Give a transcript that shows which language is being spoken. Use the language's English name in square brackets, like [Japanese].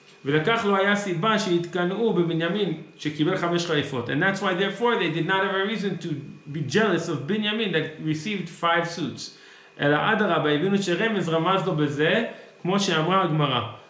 [Hebrew] ולקח לו היה סיבה שהתקנאו בבנימין שקיבל 5 חליפות. [English] And that's why therefore they did not have a reason to be jealous of Binyamin that received 5 suits. [Hebrew] אלא אדרבה, הבינו שרמז רמז לו בזה, כמו שאמרה הגמרא.